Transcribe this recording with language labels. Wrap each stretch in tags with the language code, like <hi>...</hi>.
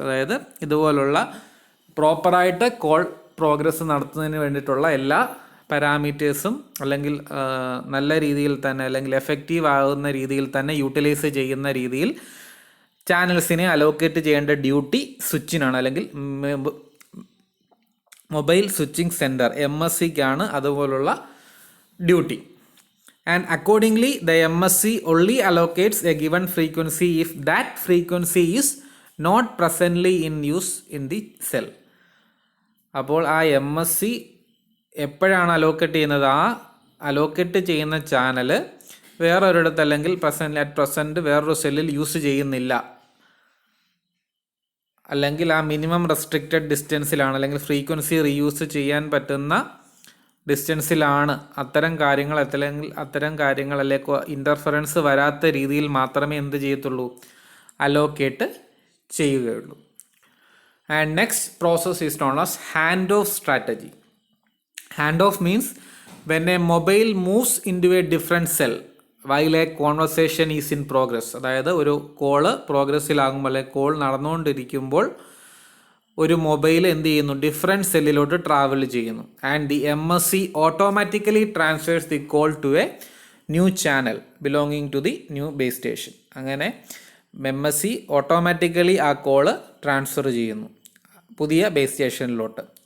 <ml>അതായത് ഇതുപോലുള്ള പ്രോപ്പറായിട്ട് കോൾ പ്രോഗ്രസ് നടത്തുന്നതിന് വേണ്ടിയിട്ടുള്ള എല്ലാ പാരാമീറ്റേഴ്സും അല്ലെങ്കിൽ നല്ല രീതിയിൽ തന്നെ അല്ലെങ്കിൽ എഫക്റ്റീവ് ആകുന്ന രീതിയിൽ തന്നെ യൂട്ടിലൈസ് ചെയ്യുന്ന രീതിയിൽ ചാനൽസിനെ അലോക്കേറ്റ് ചെയ്യേണ്ട ഡ്യൂട്ടി സ്വിച്ചിനാണ് അല്ലെങ്കിൽ മൊബൈൽ സ്വിച്ചിങ് സെൻറ്റർ MSCക്കാണ് അതുപോലുള്ള duty.</ml> <en>And accordingly the MSC only allocates a given frequency if that frequency is not presently in use in the cell.</en> <ml>അപ്പോൾ ആ MSC എപ്പോഴാണ് അലോക്കേറ്റ് ചെയ്യുന്നത്, ആ അലോക്കേറ്റ് ചെയ്യുന്ന ചാനൽ വേറൊരിടത്ത് അല്ലെങ്കിൽ അറ്റ് പ്രസൻറ്റ് വേറൊരു സെല്ലിൽ യൂസ് ചെയ്യുന്നില്ല, അല്ലെങ്കിൽ ആ മിനിമം റെസ്ട്രിക്റ്റഡ് ഡിസ്റ്റൻസിലാണ് അല്ലെങ്കിൽ ഫ്രീക്വൻസി റീയൂസ് ചെയ്യാൻ പറ്റുന്ന ഡിസ്റ്റൻസിലാണ്. അത്തരം കാര്യങ്ങൾ അല്ലെങ്കിൽ ഇൻ്റർഫറൻസ് വരാത്ത രീതിയിൽ മാത്രമേ എന്ത് ചെയ്യത്തുള്ളൂ, അലോക്കേറ്റ് ചെയ്യുകയുള്ളൂ.</ml> <en>And next process is known as hand off strategy. Hand off means when a mobile moves into a different cell while a conversation is in progress.</en> <ml>അതായത് ഒരു കോള് പ്രോഗ്രസ്സിലാകുമ്പോൾ അല്ലെങ്കിൽ കോൾ നടന്നുകൊണ്ടിരിക്കുമ്പോൾ ഒരു മൊബൈൽ എന്ത് ചെയ്യുന്നു, ഡിഫറെൻറ്റ് സെല്ലിലോട്ട് ട്രാവൽ ചെയ്യുന്നു.</ml> <en>And the MSC automatically transfers the call to a new channel belonging to the new base station.</en> <ml>അങ്ങനെ MSC automatically ആ കോള് ട്രാൻസ്ഫർ ചെയ്യുന്നു പുതിയ ബേസ് സ്റ്റേഷനിലോട്ട്.</ml>